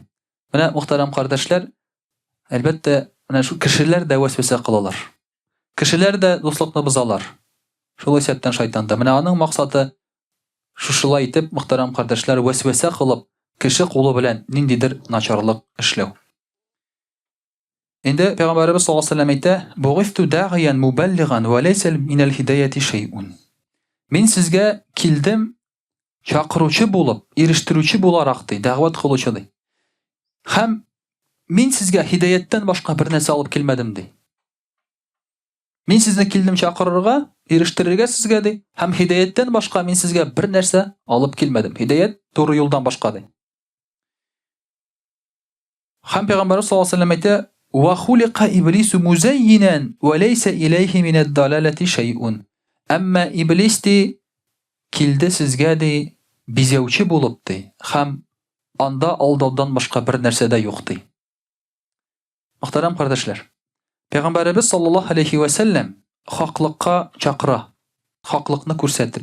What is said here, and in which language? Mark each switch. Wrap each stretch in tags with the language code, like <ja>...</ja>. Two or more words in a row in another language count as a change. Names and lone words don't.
<tt>Менә мөхтәрәм кардәшләр, әлбәттә, менә шу кешеләр дә васваса кылалар. Кешеләр дә дуслыкны бозалар. Шул исәптән шайтан да. Менә аның максаты шушылай итеп, мөхтәрәм кардәшләр, васваса кылып, кеше кулы белән ниндидер начарлык эшләү. Инде Пәйгамбәрбез</tt> <ar>صلى الله عليه وسلم</ar> <tt>әйтә:</tt> <ar>"بعثت داعيا مبلغا وليس من الهداية شيء."</ar> <tt>Мин сезгә килдем чакыручы булып, ирештерүче буларак ди, дәгъват кылучы ди. Һәм мин сезгә хидаяттан башка бер нәрсә алып килмәдем ди. Мин сезне килдем чакырырга, ирештерергә сезгә ди, һәм хидаяттан башка мин сезгә бер нәрсә алып килмәдем. Хидаят туры юлдан башка ди. Һәм Пәйгамбәрбез</tt> <ar>صلى الله عليه وسلم</ar> <tt>әйтә:</tt> <ar>"وخلق إبليس مزينا وليس إليه من الضلالة شيء."</ar> <tt>Әмма иблис ди килде сезгә ди бизәүче булып ди, һәм анда алдаудан башка бер нәрсә дә юк ди. Мөхтәрәм кардәшләр, Пәйгамбәребез</tt> <ar>صلى الله عليه وسلم</ar> <tt>хаклыкка чакыра, хаклыкны күрсәтеп.</tt>